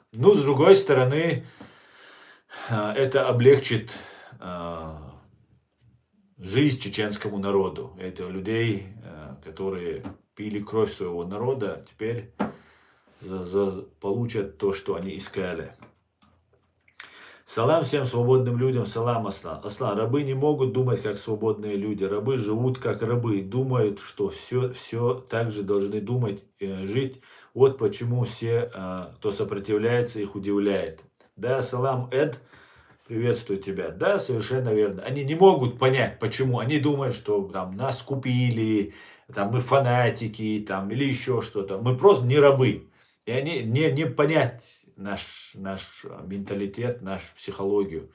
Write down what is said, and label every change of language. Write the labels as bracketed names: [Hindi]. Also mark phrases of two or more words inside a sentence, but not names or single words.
[Russian] Но, с другой стороны, это облегчит жизнь чеченскому народу. Это людей, которые пили кровь своего народа, теперь получат то, что они искали. Салам всем свободным людям, салам, Аслан. Аслан, рабы не могут думать, как свободные люди. Рабы живут, как рабы. Думают, что все так же должны думать, жить. Вот почему все, кто сопротивляется, их удивляет. Да, салам, Эд, приветствую тебя. Да, совершенно верно. Они не могут понять, почему. Они думают, что там нас купили, там мы фанатики, там, или еще что-то. Мы просто не рабы. И они не понять наш менталитет, нашу психологию.